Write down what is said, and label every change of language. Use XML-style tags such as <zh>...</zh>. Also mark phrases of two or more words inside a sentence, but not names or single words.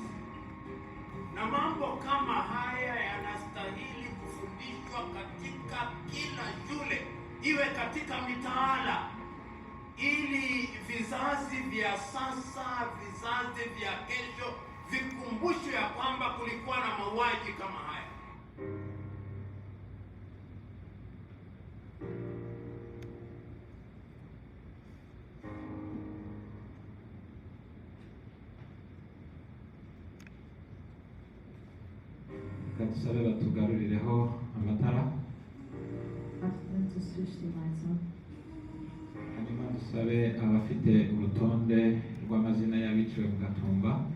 <sw>Na mambo kama haya yanastahili kufundishwa katika kila shule, iwe katika mitaala, ili vizazi vya sasa, vizazi vya kesho vikumbushwe ya kwamba kulikuwa na mauaji kama haya.</sw> <rw>Dusabe batugarurireho amatara, hanyuma dusabe abafite urutonde rw'amazina y'abiciwe mu Gatumba</rw>